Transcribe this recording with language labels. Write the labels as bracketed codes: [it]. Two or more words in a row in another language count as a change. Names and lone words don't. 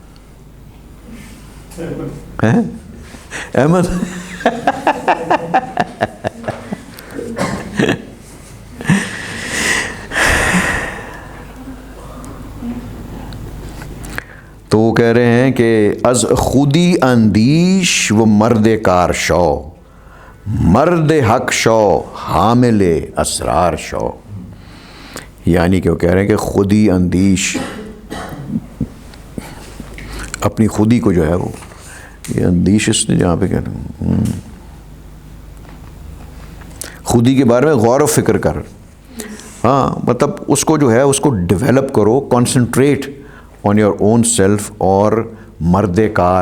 [ur] احمد. تو وہ کہہ رہے ہیں کہ [fa] از خودی اندیش و مرد کار شو، مرد حق شو حامل اسرار شو. [ur] یعنی کہ وہ کہہ رہے ہیں کہ [fa] خودی اندیش، [ur] اپنی خودی کو جو ہے وہ یہ اندیش اس نے جہاں پہ کہہ رہے ہیں خودی کے بارے میں غور و فکر کر. ہاں مطلب اس کو جو ہے اس کو ڈیولپ کرو، [en] concentrate on your own self [ur] اور [fa] مرد کار.